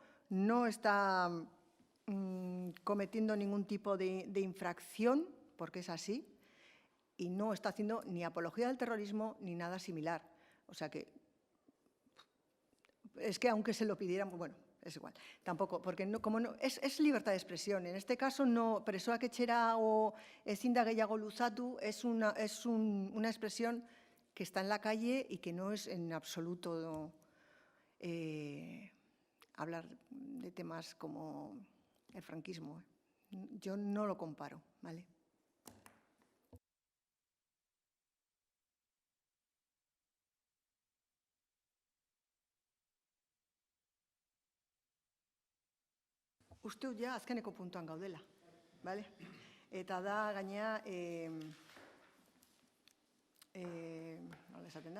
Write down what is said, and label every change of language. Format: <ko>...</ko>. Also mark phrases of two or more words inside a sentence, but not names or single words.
<es>No está cometiendo ningún tipo de infracción, porque es así, y no está haciendo ni apología del terrorismo ni nada similar. O sea que es que aunque se lo pidieran, bueno, es igual, tampoco, porque es libertad de expresión. En este caso, no,</es> <eu>presoak etxera</eu> <es>o</es> <eu>ezin da gehiago luzatu</eu> <es>es una expresión que está en la calle y que no es en absoluto hablar de temas como el franquismo. Yo no lo comparo, ¿vale?</es> <eu>Uste dut ja azkeneko puntuan gaudela, bale? Eta da, gainea, nola esaten da?</eu>